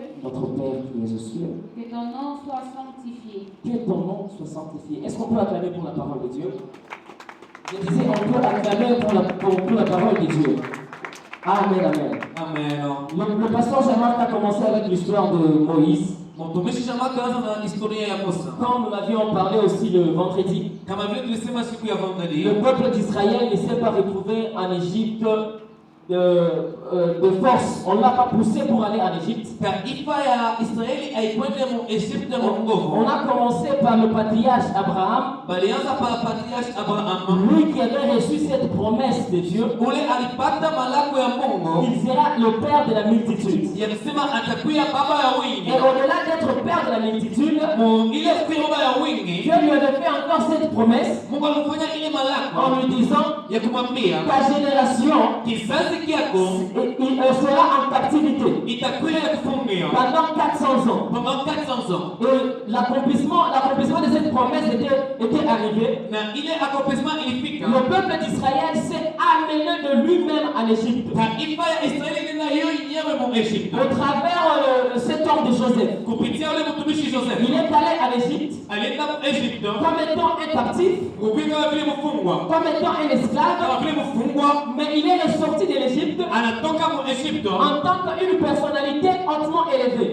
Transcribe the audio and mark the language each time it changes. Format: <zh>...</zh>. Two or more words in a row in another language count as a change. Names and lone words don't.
<fr>Notre Père qui es aux cieux, que ton nom soit sanctifié. que ton nom soit sanctifié. Est-ce qu'on peut acclamer pour la parole de Dieu? Je disais, on peut acclamer pour la parole de Dieu. Amen, amen. Amen. Le pasteur Jamar a commencé avec l'histoire de Moïse.</fr> <sw>Mtumishi Jamar kaanza na historia ya Musa.</sw> <fr>Comme nous l'avions parlé aussi le vendredi,</fr> <sw>Kama vile tulisema siku ya vendredi,</sw> <fr>le peuple d'Israël ne s'est pas retrouvé en Égypte de force. On ne l'a pas poussé pour aller en Égypte.</fr> <sw>taifa ya Israeli haikwenda mu Egypte mu</sw> <fr>On</fr> <sw>nguvu.</sw> <fr>a commencé par le patriarche Abraham,</fr> <sw>Balianza pa patriarche Abraham.</sw> <fr>lui qui avait reçu cette promesse de Dieu.</fr> <sw>Ule alipata malako ya Mungu</sw> <fr>Il sera le père de la multitude.</fr> <sw>ya kusema atakuya baba ya</sw> <fr>Et</fr> <sw>wingi.</sw> <fr>au-delà d'être père de la multitude,</fr> <sw>Ile kuya baba ya wingi,</sw> <fr>Dieu lui avait fait encore cette promesse</fr> <sw>Mungu alifanya ile</sw> <fr>en</fr> <sw>malako</sw> <fr>lui disant,</fr> <sw>ya kumwambia</sw> <fr>ta génération</fr> <sw>kizazi kyako</sw> <fr>il sera en captivité</fr> <sw>itakuya ya kufungiwa</sw> <fr>pendant 400 ans. pendant 400 ans. Et l'accomplissement de cette promesse était arrivé.</fr> <sw>Na ile accomplissement ilifika.</sw> <fr>Le peuple d'Israël s'est amené de lui-même en Égypte.</fr> <sw>Taifa ya Israeli ndio hiyo yenyewe</sw> <fr>Au travers cet homme de Joseph. Il est allé à l'Égypte comme étant un captif, comme étant un esclave, mais il est ressorti de l'Égypte en tant qu'une personnalité hautement élevée.</fr>